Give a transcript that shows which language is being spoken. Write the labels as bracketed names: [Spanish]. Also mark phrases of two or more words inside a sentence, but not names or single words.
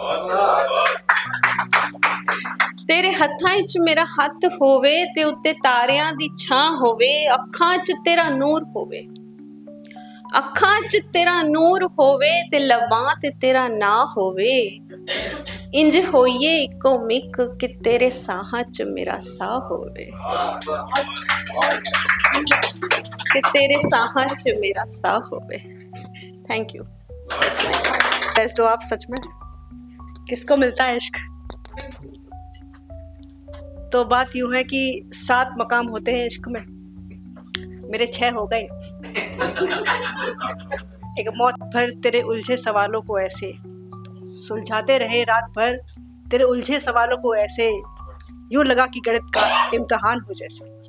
[Punjabi] ਤੇਰੇ ਹੱਥਾਂ ਵਿਚ ਮੇਰਾ ਹੱਥ ਹੋਵੇ, ਤੇ ਉੱਤੇ ਤਾਰਿਆਂ ਦੀ ਛਾਂ ਹੋਵੇ, ਅੱਖਾਂ 'ਚ ਤੇਰਾ ਨੂਰ ਹੋਵੇ, ਅੱਖਾਂ 'ਚ ਤੇਰਾ ਨੂਰ ਹੋਵੇ, ਤੇ ਲਬਾਂ ਤੇ ਤੇਰਾ ਨਾਂ ਹੋਵੇ। ਇੰਜ ਹੋਈਏ ਇਕੋ ਮਿੱਕ ਕਿ ਤੇਰੇ ਸਾਹਾਂ 'ਚ ਮੇਰਾ ਸਾਹ ਹੋਵੇ, ਕਿ ਤੇਰੇ ਸਾਹਾਂ 'ਚ ਮੇਰਾ ਸਾਹ ਹੋਵੇ। [English] Thank you. [Hindi] बेस्ट हो आप सच में। किसको मिलता है इश्क? तो बात यूं है कि 7 मकाम होते हैं इश्क में, मेरे 6 हो गए। एक मौत भर तेरे उलझे सवालों को ऐसे सुलझाते रहे, रात भर तेरे उलझे सवालों को ऐसे, यूं लगा कि गणित का इम्तिहान हो जैसे।